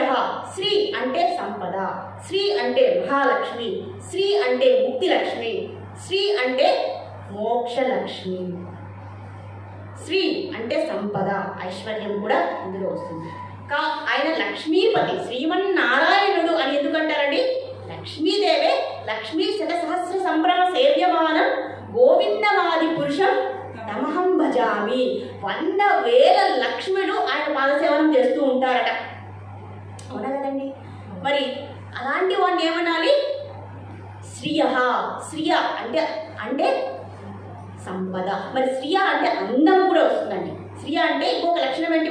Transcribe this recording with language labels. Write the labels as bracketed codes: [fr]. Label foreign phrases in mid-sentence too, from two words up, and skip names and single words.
[te] శ్రీ అంటే సంపద, శ్రీ అంటే మహాలక్ష్మి, శ్రీ అంటే ముక్తి లక్ష్మి, శ్రీ అంటే మోక్షలక్ష్మి. శ్రీ అంటే సంపద, ఐశ్వర్యం కూడా ఇందులో వస్తుంది. ఆయన లక్ష్మీపతి, శ్రీమన్నారాయణుడు అని ఎందుకంటారండి? [sa] లక్ష్మీదేవే లక్ష్మీ శతసహస్ర సంభ్రమ సేవ్యమానం గోవిందమాది పురుషం తమహం భజామి. [te] 100,000 లక్ష్ములు ఆయన పాదసేవనం చేస్తూ ఉంటారట. అవునా కదండి? మరి అలాంటి వాడిని ఏమనాలి? శ్రియ అంటే సంపద. మరి శ్రియ అంటే అందం కూడా వస్తుందండి. శ్రియ అంటే ఇంకొక లక్షణం ఏంటి?